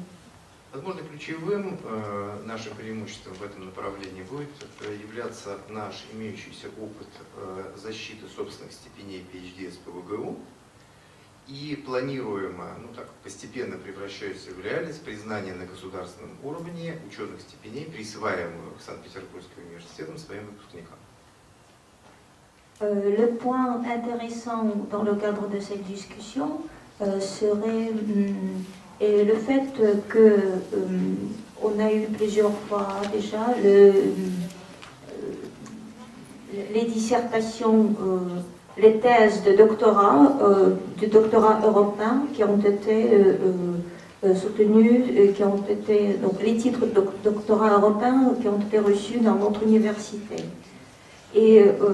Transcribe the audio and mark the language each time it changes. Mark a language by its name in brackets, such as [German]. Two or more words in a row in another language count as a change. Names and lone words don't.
[Russian] Возможно, ключевым нашим преимуществом в этом направлении будет являться наш имеющийся опыт защиты собственных степеней PhD СПбГУ и планируемо, постепенно превращающееся в реальность признание на государственном уровне ученых степеней, присваиваемых Санкт-Петербургским университетом своим выпускникам. [French] Le point intéressant dans le cadre de cette discussion serait le fait qu'on a eu plusieurs fois déjà les dissertations, les thèses de doctorat, du doctorat européen qui ont été soutenues, qui ont été, donc les titres de doctorat européen qui ont été reçus dans notre université.